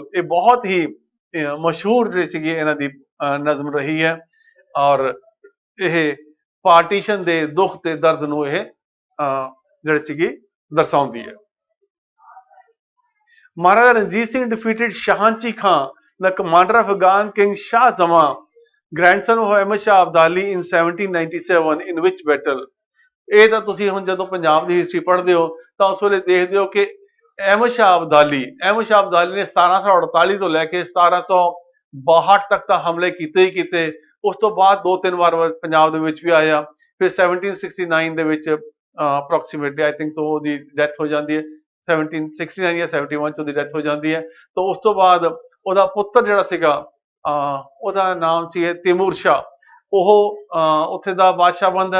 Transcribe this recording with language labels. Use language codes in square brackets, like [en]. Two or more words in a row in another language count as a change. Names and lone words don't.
[pa] ਇਹ ਬਹੁਤ ਹੀ ਮਸ਼ਹੂਰ ਜਿਹੜੀ ਸੀਗੀ ਇਹਨਾਂ ਦੀ ਨਜ਼ਮ ਰਹੀ ਹੈ, ਔਰ ਇਹ ਪਾਰਟੀਸ਼ਨ ਦੇ ਦੁੱਖ ਤੇ ਦਰਦ ਨੂੰ ਇਹ ਜਿਹੜੀ ਸੀਗੀ ਦਰਸਾਉਂਦੀ ਹੈ। ਮਹਾਰਾਜਾ ਰਣਜੀਤ ਸਿੰਘ defeated ਸ਼ਾਹੰਚੀ ਖਾਂ, [en] the commander of Afghan king Shah Zaman, grandson of Ahmad Shah Abdali in 1797 in which battle? [pa] ਇਹ ਤਾਂ ਤੁਸੀਂ ਹੁਣ ਜਦੋਂ ਪੰਜਾਬ ਦੀ ਹਿਸਟਰੀ ਪੜ੍ਹਦੇ ਹੋ ਤਾਂ ਉਸ ਵੇਲੇ ਦੇਖਦੇ ਹੋ ਕਿ अहमद शाह अब्दाली ने 1748 ਤੋਂ ਲੈ ਕੇ 1762 ਤੱਕ ਤਾਂ ਹਮਲੇ ਕੀਤੇ ਹੀ ਕੀਤੇ। ਉਸ ਤੋਂ ਬਾਅਦ 2-3 ਵਾਰ ਪੰਜਾਬ ਦੇ ਵਿੱਚ ਵੀ ਆਇਆ। ਫਿਰ 1769 ਦੇ ਵਿੱਚ [en] approximately I think so [pa] ਉਹਦੀ ਡੈਥ ਹੋ ਜਾਂਦੀ ਹੈ। 1769 ਜਾਂ 71 ਚ ਉਹਦੀ ਡੈਥ ਹੋ ਜਾਂਦੀ ਹੈ। ਤਾਂ ਉਸ ਤੋਂ ਬਾਅਦ ਉਹਦਾ ਪੁੱਤਰ ਜਿਹੜਾ ਸੀਗਾ ਉਹਦਾ ਨਾਮ ਸੀ ਤੈਮੂਰ ਸ਼ਾਹ, ਉਹ ਉੱਥੇ ਦਾ ਬਾਦਸ਼ਾਹ ਬਣਦਾ।